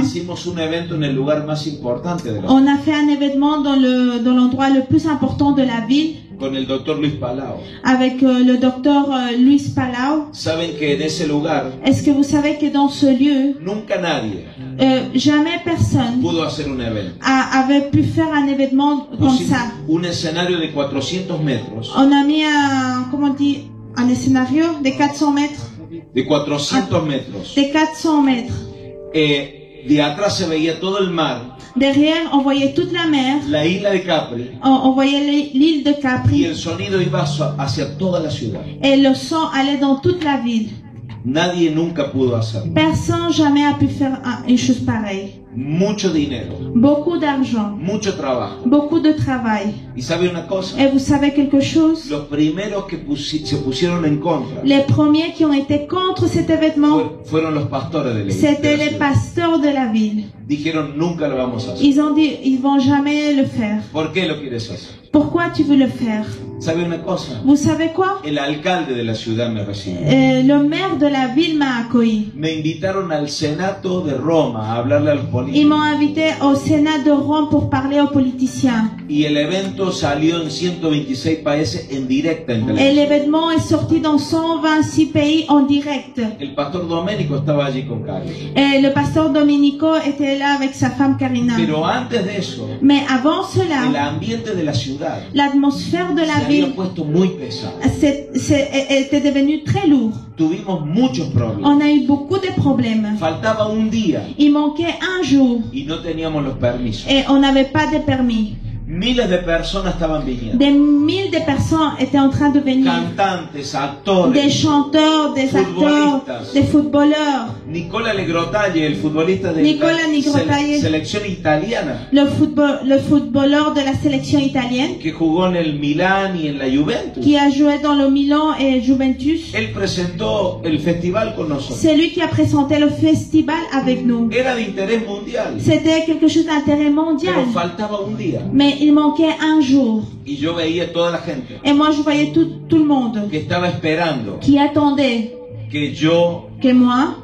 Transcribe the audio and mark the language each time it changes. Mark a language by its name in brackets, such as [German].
[Spanish] hicimos un evento en el lugar más importante de la ciudad, [French] on a fait un événement dans l'endroit le plus important de la ville [Spanish] con el doctor Luis Palau. [French] avec le docteur Luis Palau. [Spanish] Saben que en ese lugar [French] Est-ce que vous savez que dans ce lieu, [Spanish] nunca nadie [French] jamais personne [Spanish] pudo hacer un evento. [French] avait pu faire un événement comme [Spanish] Pusimos [French] ça? [Spanish] un escenario de 400 metros, [French] On a mis comment on dit, un scénario de 400 mètres. [Spanish] de 400 metros. [French] De 400 mètres. [Spanish] De atrás se veía todo el mar, [French] Derrière, on voyait toute la mer, [Spanish] la isla de Capri, [French] on voyait l'île de [Spanish] y [French] Capri, [Spanish] el sonido iba hacia toda la ciudad. [French] et le son allait dans toute la ville. [Spanish] Nadie nunca pudo hacerlo. [French] Personne jamais a pu faire une chose pareille. [Spanish] Mucho dinero, [French] Beaucoup d'argent, [Spanish] mucho trabajo. [French] beaucoup de travail. [Spanish] ¿Y sabe una cosa? [French] Et vous savez quelque chose? [Spanish] Los primeros que se pusieron en contra [French] Les premiers qui ont été contre cet événement, [Spanish] fueron los pastores de la [French] c'était les [Spanish] ciudad. [French] pasteurs de la ville. [Spanish] Dijeron, nunca lo vamos a hacer. [French] Ils ont dit, ils vont jamais le faire. [Spanish] ¿Por qué lo quieres hacer? [French] Pourquoi tu veux le faire? [Spanish] ¿Sabe una cosa? [French] Vous savez quoi? [Spanish] El alcalde de la ciudad me recibió. [French] Le maire de la ville m'a accueilli. [Spanish] Me invitaron al Senato de Roma a hablarle a los [French] Ils m'ont [Spanish] políticos. [French] invité au Sénat de Rome pour parler aux politiciens. [Spanish] Y el evento salió en 126 países en directa en [French] Et [Spanish] televisión. [French] l'événement est sorti dans 126 pays en direct. [Spanish] El pastor Domenico estaba allí con Carlos. [French] Et le pasteur Domenico était là avec sa femme Karina. [Spanish] Pero antes de eso, [French] Mais avant [Spanish] el [French] cela, [Spanish] ambiente de la ciudad [French] l'atmosphère de la [Spanish] se había [French] ville [Spanish] puesto muy pesado. [French] était devenu très lourd. [Spanish] Tuvimos muchos problemas. [French] On a eu beaucoup de problèmes. [Spanish] Faltaba un día [French] Il manquait un jour [Spanish] y no teníamos los permisos. [French] et on n'avait pas de permis. [Spanish] Miles de personas estaban viniendo. [French] Des milliers de personnes étaient en train de venir. [Spanish] Cantantes, actores. [French] Des chanteurs, des acteurs, [Spanish] Futbolistas. [French] des footballeurs. [Spanish] Nicola Negrotalle, el futbolista de [French] Nicola [Spanish] la [French] Negrotalle. [Spanish] selección italiana, [French] Le footballeur de la sélection italienne [Spanish] que jugó en el Milán y en la Juventus. [French] qui a joué dans le Milan et Juventus. [Spanish] Él presentó el festival con nosotros. [French] C'est lui qui a présenté le festival avec nous. [Spanish] Era de interés mundial, [French] C'était quelque chose d'intérêt mondial. [Spanish] pero faltaba un día. [French] Mais il manquait un jour. [Spanish] Y yo veía toda la gente [French] Et moi, je voyais tout le monde [Spanish] que estaba esperando [French] qui attendait [Spanish] que yo [French] que moi,